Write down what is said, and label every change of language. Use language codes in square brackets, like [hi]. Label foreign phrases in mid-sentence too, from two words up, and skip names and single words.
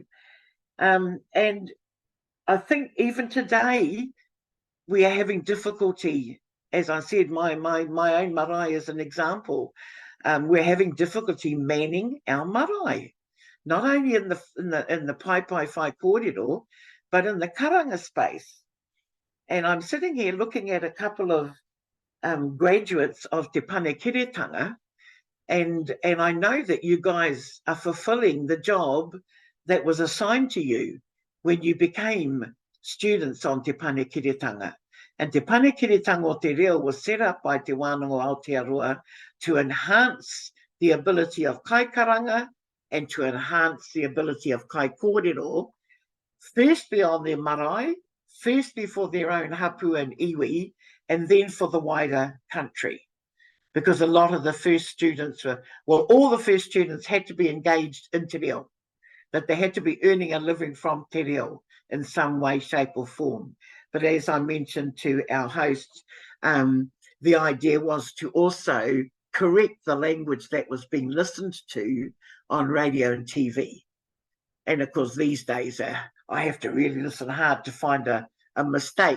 [en] And I think even today we are having difficulty. As I said, my own marae is an example. We're having difficulty manning our marae, not only in the [mi] pai whai kōrero, [en] but in the karanga space. And I'm sitting here looking at a couple of graduates of Te Panekiretanga, And I know that you guys are fulfilling the job that was assigned to you when you became students on Te Panekiretanga. And Te Panekiretanga o Te Reo was set up by Te Whānau Aotearoa to enhance the ability of [mi] kai karanga [en] and to enhance the ability of [mi] kai kōrero, [en] firstly on their marae, firstly for their own hapu and iwi, and then for the wider country. Because a lot of the first students were, well, all the first students had to be engaged in [mi] te reo, [en] that they had to be earning a living from [mi] te reo [en] in some way, shape or form. But as I mentioned to our hosts, the idea was to also correct the language that was being listened to on radio and TV. And of course, these days, I have to really listen hard to find a mistake.